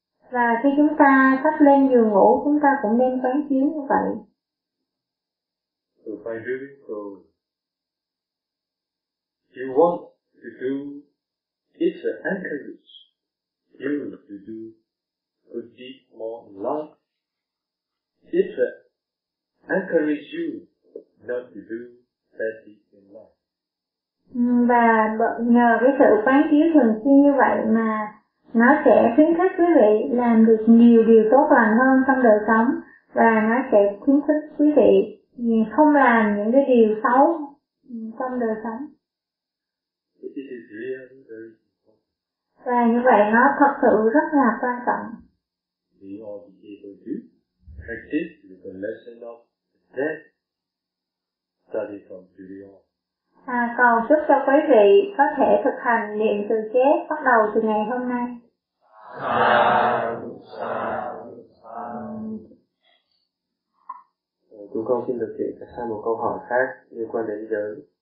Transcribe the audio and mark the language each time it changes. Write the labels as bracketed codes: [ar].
[vi] Và khi chúng ta sắp lên giường ngủ, chúng ta cũng nên quán chiếu như vậy. [en] So by doing so, you want to do, it's an encourage you to do good deeds more in life. It's an encourage you not to do bad deeds in life. [vi] Và nhờ cái sự quán chiếu thường xuyên như vậy mà nó sẽ khuyến khích quý vị làm được nhiều điều tốt lành hơn trong đời sống, và nó sẽ khuyến khích quý vị không làm những cái điều xấu trong đời sống. [en] It is really very important. [vi] Và như vậy nó thật sự rất là quan trọng. [en] We all be able to practice the recollection of death study from today on. [vi] À, cầu chúc cho quý vị có thể thực hành niệm từ chết bắt đầu từ ngày hôm nay. Chúng con xin được chuyển sang một câu hỏi khác liên quan đến giới.